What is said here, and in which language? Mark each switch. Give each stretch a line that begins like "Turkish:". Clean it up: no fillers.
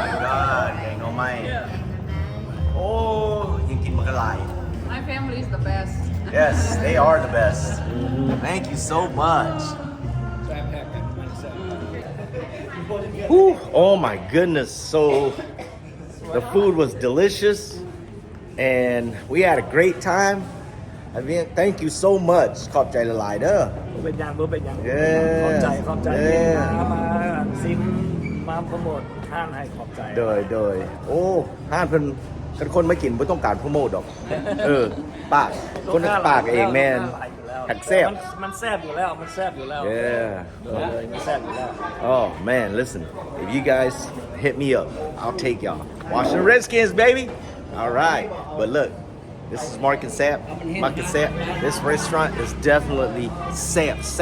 English: my god
Northeastern Thai: แกงหน่อไม้โอ้ยังกินมันก็หลาย
English: My family is the best. yes they are the best thank you so much Whew, oh my goodness. So the food was delicious and we had a great time. I mean, thank you so much.
Northeastern Thai: ขอบใจหลายๆเด้อ เป็นยังบ่เป็นยัง
English: Yeah.
Northeastern Thai: ขอบใจ
English: Yeah.
Northeastern Thai: มาซิมมาโปรโมทห้างให้ขอบใจ โดยโอ้ห้านเพิ่นกันคนไม่กินบ่ต้องการโปรโมทดอก ปากคนปากเองแม่นหักแซ่บ มันแซ่บอยู่แล้วมันแซ่บอยู่แล้ว
English: Yeah.
Northeastern Thai: มันแซ่บอยู่แล้ว
English: Oh man, listen. If you guys hit me up, I'll take y'all. Washington Redskins, baby. All right. But look, this is Mark and Sap. Mark and Sap. This restaurant is definitely Sap.